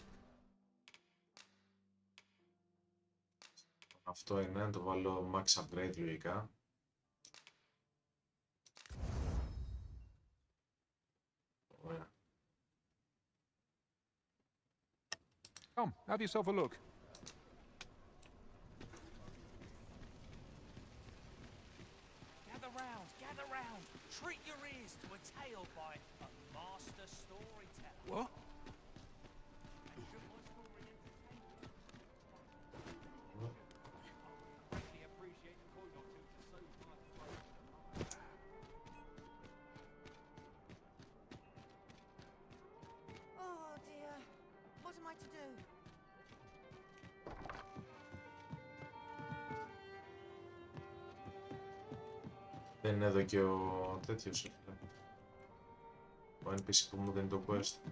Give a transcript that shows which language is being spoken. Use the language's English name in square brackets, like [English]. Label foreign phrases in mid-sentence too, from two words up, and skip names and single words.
[Greek] Αυτό είναι, να το βάλω [English] max upgrade [Greek] λογικά. Ωραία. [English] Come, have yourself a look. Gather round. Treat your ears to a tale by a master storyteller. What? And should my story entertain you, I greatly appreciate a coin or two to soothe my throat for the moment. Oh dear. What am I to do? [Greek] Δεν είναι εδώ και ο τέτοιος, ο NPC που μου δίνει το quest.